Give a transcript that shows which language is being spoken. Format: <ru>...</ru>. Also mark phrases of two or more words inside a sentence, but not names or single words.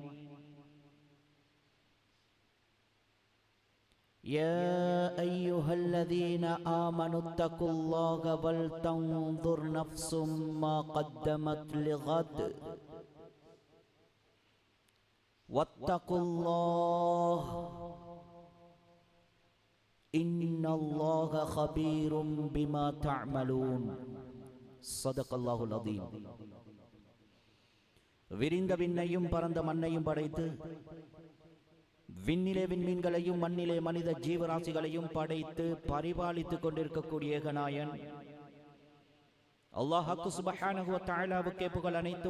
<ar>يا أيها الذين آمنوا اتقوا الله ولتنظر نفس ما قدمت لغد واتقوا الله إن الله خبير بما تعملون. صدق الله العظيم.</ar> <ta>விரிந்த விண்ணையும் பரந்த மண்ணையும் படைத்து விண்ணிலே விண்மீன்களையும் மண்ணிலே மனித ஜீவராசிகளையும் படைத்து பரிபாலித்துக் கொண்டிருக்கக்கூடிய ஏகநாயன் அல்லாஹ்</ta> <ar>سبحانه وتعالى</ar> <ta>புகழ் அனைத்தும்.</ta>